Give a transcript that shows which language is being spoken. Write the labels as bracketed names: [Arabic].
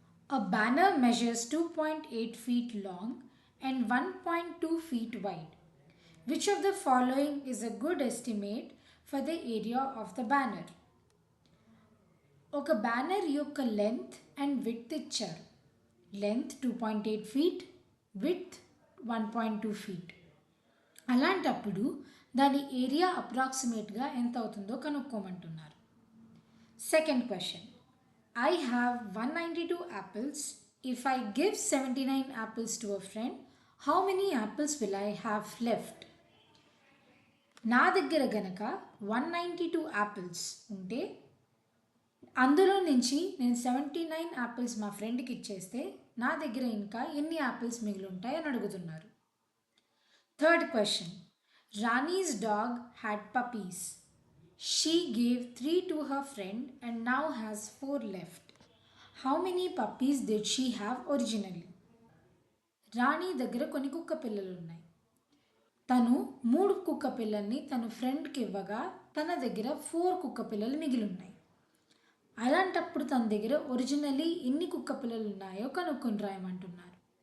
[English] A banner measures 2.8 feet long and 1.2 feet wide. Which of the following is a good estimate for the area of the banner? [Telugu] ఒక banner యొక్క length and width ఇచ్చారు. Length 2.8 feet, width 1.2 feet. అలాంటప్పుడు దాని area అప్రాక్సిమేట్గా ఎంత అవుతుందో కనుక్కోమంటున్నారు. [English] Second question. I have 192 apples. If I give 79 apples to a friend, how many apples will I have left? [Telugu] నా దగ్గర గనక 192 యాపిల్స్ ఉంటే అందులో నుంచి నేను 79 యాపిల్స్ మా ఫ్రెండ్కి ఇచ్చేస్తే నా దగ్గర ఇంకా ఎన్ని యాపిల్స్ మిగిలి ఉంటాయి అని అడుగుతున్నారు. [English] Third question. Rani's dog had puppies. She gave 3 to her friend and now has 4 left. How many puppies did she have originally? [Telugu] రాణి దగ్గర కొన్ని కుక్క పిల్లలు ఉన్నాయి. తను 3 కుక్క పిల్లల్ని తన ఫ్రెండ్కి ఇవ్వగా తన దగ్గర 4 కుక్క పిల్లలు మిగిలి ఉన్నాయి. అలాంటప్పుడు తన దగ్గర ఒరిజినల్లీ ఎన్ని కుక్క పిల్లలు ఉన్నాయో కనుక్కొని రాయమంటున్నారు.